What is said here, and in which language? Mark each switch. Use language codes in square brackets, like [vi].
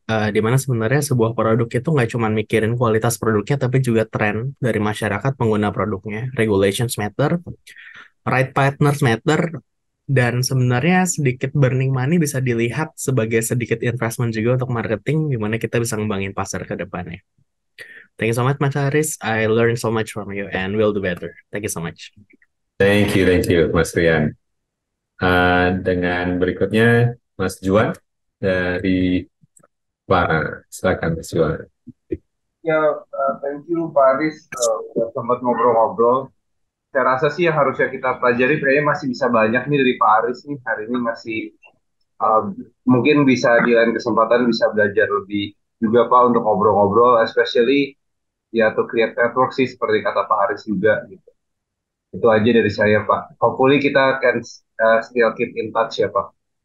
[id] di mana sebenarnya sebuah produk itu nggak cuma mikirin kualitas produknya, tapi juga tren dari masyarakat pengguna produknya. [en] Regulations matter, right partners matter, [id] dan sebenarnya sedikit burning money bisa dilihat sebagai sedikit investment juga untuk marketing, di mana kita bisa ngembangin pasar ke depannya. [en] Thank you so much, Mas Haris. I learned so much from you and we'll do better. Thank you so much. Thank you, Mas Rian. [id] Dengan berikutnya, Mas Juan dari Clara. Silakan, Mas Juan. Ya, [en] thank you [id] Pak Aris, udah sempat ngobrol-ngobrol. Saya rasa sih yang harusnya kita pelajari kayaknya masih bisa banyak nih dari Pak Aris nih. Hari ini masih mungkin bisa di lain kesempatan bisa belajar lebih juga Pak untuk ngobrol-ngobrol, [en] especially [id] ya [en] to create network [id] sih seperti kata Pak Aris juga gitu. Itu aja dari saya Pak. [en] Hopefully [id] kita [en] can still keep in touch [id] ya Pak.